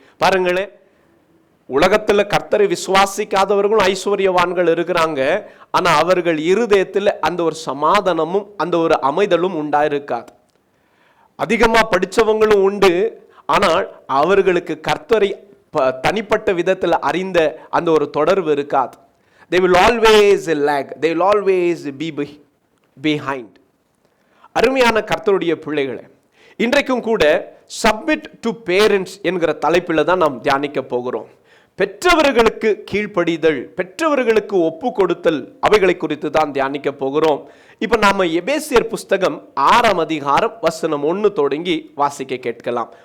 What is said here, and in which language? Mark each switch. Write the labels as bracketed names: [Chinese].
[Tamil] பாருங்களேன், உலகத்துல கர்த்தரை விசுவாசிக்காதவர்களும் ஐஸ்வர்யவான்கள் இருக்கிறாங்க. ஆனா அவர்கள் இருதயத்தில் அந்த ஒரு சமாதானமும் அந்த ஒரு அமைதலும் உண்டாயிருக்காது. அதிகமா படிச்சவங்களும் உண்டு, ஆனால் அவர்களுக்கு கர்த்தரை தனிப்பட்ட விதத்தில் அறிந்த அந்த ஒரு தொடர்பு இருக்காது. [English] They will always lag, they will always be behind. [Tamil] அருமையான கர்த்தருடைய பிள்ளைகளே, இன்றைக்கும் கூட [English] submit to parents [Tamil] என்கிற தலைப்பில் தான் நாம் தியானிக்க போகிறோம். பெற்றவர்களுக்கு கீழ்ப்படிதல், பெற்றவர்களுக்கு ஒப்பு கொடுத்தல், அவைகளை குறித்து தான் தியானிக்க போகிறோம். இப்ப நாம எபேசியர் புஸ்தகம் 6ஆம் அதிகாரம் வசனம் 1 தொடங்கி வாசிக்க கேட்கலாம்.